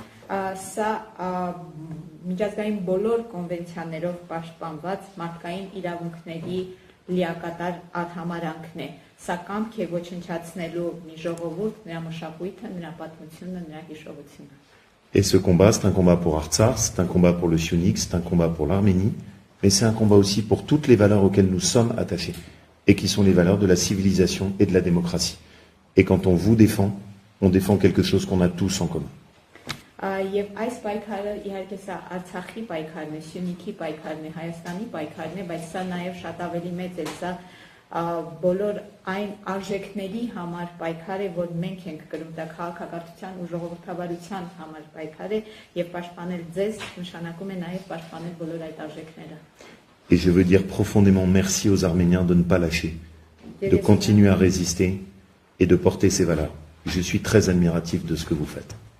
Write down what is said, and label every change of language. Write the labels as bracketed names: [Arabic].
[Armenian] Սա միջազգային բոլոր կոնվենցիաներով պաշտպանված մարդկային իրավունքների լիակատար արհամարանքն է։ Սա կամք է ոչնչացնելու մի ժողովուրդ, նրա մշակույթը, նրա պատմությունը, նրա հիշողությունը։ [French] Et ce combat, c'est un combat pour Artsakh, c'est un combat pour le Syunik, c'est un combat pour l'Arménie, mais c'est un combat aussi pour toutes les valeurs auxquelles nous sommes attachés, et qui sont les valeurs de la civilisation et de la démocratie. Et quand on vous défend, on défend quelque chose qu'on a tous en commun. [Armenian] Եվ այս պայքարը իհարկե սա Արցախի պայքարն է, Սյունիքի պայքարն է, Հայաստանի պայքարն է, բայց սա նաև շատ ավելի մեծ է, սա բոլոր այն արժեքների համար պայքար է, որ մենք ենք կրում, դա քաղաքակրթության ու ժողովրդավարության համար պայքար է, եւ պաշտպանել ձեզ նշանակում է նաև պաշտպանել բոլոր այդ արժեքները։ [French] Et je veux dire profondément merci aux Arméniens de ne pas lâcher, de continuer à résister et de porter ces valeurs. Je suis très admiratif de ce que vous faites.